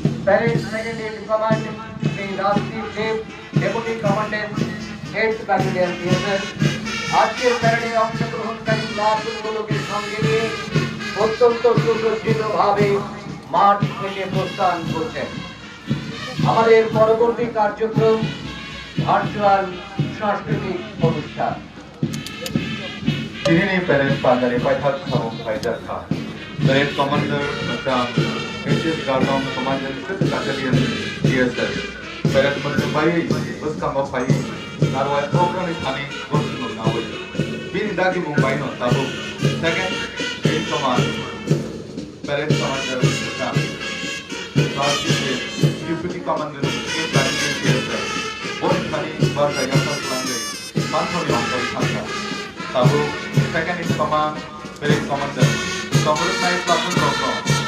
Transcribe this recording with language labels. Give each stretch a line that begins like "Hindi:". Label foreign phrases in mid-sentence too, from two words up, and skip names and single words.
English: Parade second in command, Sri Rajdeep Dev, Deputy Commandant, 8th Battalion DSS.
Bangla: আজকের প্যারেডে অংশগ্রহণকারী ক্লাসগুলোকে সঙ্গে নিয়ে অত্যন্ত সুসজ্জিতভাবে মাঠ থেকে প্রস্থান করছেন। আমাদের পরবর্তী কার্যক্রম ভার্চুয়াল সাংস্কৃতিক অনুষ্ঠান।
Turkic languages: दिनैनि पेरेड पालनानै फायथार सामं फायजाखा
English: parade commander madam HS Garden commander fifth battalion
Turkic languages: डीएसएस पेरेड मोनबायै बसखांगाव फायै नारवाय प्रोग्रामनि थानि गन्थुनो नावै बिनि दागि बुंबायनो ताबु
English: second in command parade commander madam Rajdeep deputy commander eight battalion DSS
Turkic languages: बन थानि बारगा यात्रा खालामदै मानथावनि अंगाय थांगा ताबु
English: second in command, parade commander, Comrade Naik Platoon Roko.